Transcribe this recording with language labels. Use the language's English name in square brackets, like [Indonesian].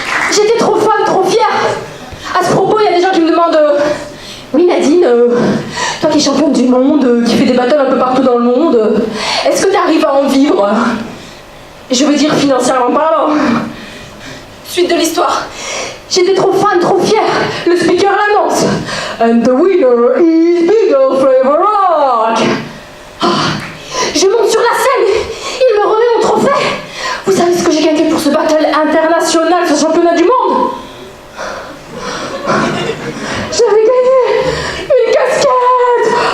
[French] J'étais trop fan, trop fière. À ce propos, il y a des gens qui me demandent oui, Nadine, toi qui es championne du monde, qui fais des battles un peu partout dans le monde, est-ce que tu arrives à en vivre? Et je veux dire financièrement parlant. Suite de l'histoire. J'étais trop fan, trop fière. Le speaker l'annonce. [English] And the winner is Bigger Flavor Rock. [French] Oh, je monte sur la scène. Il me remet mon trophée. Vous savez ce que j'ai gagné pour ce battle international, ce championnat du monde? J'avais gagné une casquette.